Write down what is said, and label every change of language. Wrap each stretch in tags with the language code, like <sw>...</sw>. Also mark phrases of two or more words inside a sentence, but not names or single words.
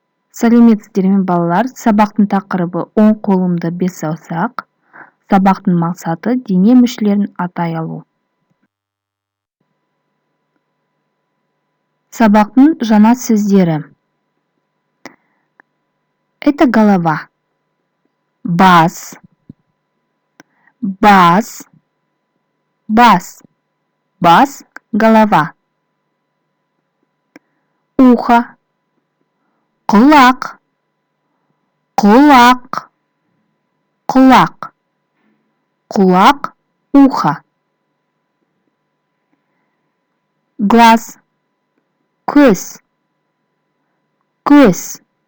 <kk>Сәлеметсіздер ме балалар? Сабақтың тақырыбы оң қолымда бес саусақ. Сабақтың мақсаты дене мүшелерін атай алу. Сабақтың жаңа сөздері.</kk> <ru>Это голова.</ru> <kk>Бас. Бас. Бас. Бас.</kk> <ru>Голова. Ухо.</ru> <kk>Құлақ. Құлақ. Құлақ. Құлақ. Ухо.</kk> <ru>Глаз.</ru> <kk>Көз. Көз.</kk>